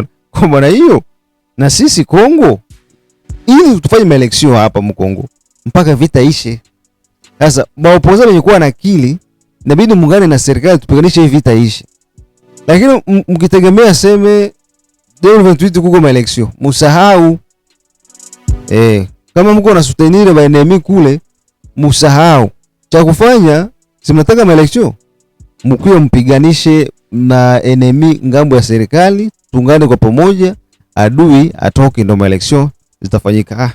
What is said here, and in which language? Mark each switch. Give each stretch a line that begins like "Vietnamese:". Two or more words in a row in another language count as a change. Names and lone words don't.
Swahili: Kwa maana hiyo na sisi Kongo ili tufanye election hapa Mkongo mpaka vita ishe. Sasa maopozao wenye kuwa na akili inabidi muungane na serikali tupiganishe hii vita ishe. Lakini mkitegemea seme 2028 kuko election, musahau. Kama mko na soutenir ba enemy kule, musahau. Cha kufanya si mnataka election, mkio mpiganishe na enemy ngambo ya serikali, tungane kwa pamoja, adui atoke, ndo election zitafanyika.